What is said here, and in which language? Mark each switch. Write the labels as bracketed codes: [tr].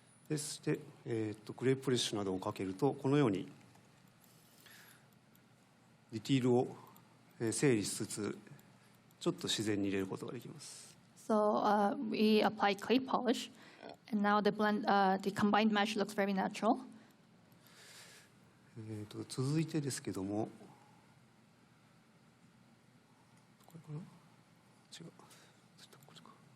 [ja] そして、クレーププレッシュなどをかけるとこのようにディティールを整理しつつちょっと自然に入れることができます。 [en] So we apply clay polish, and now the combined mesh looks very natural. [ja] 続いてですけども、これかな？違う。これか。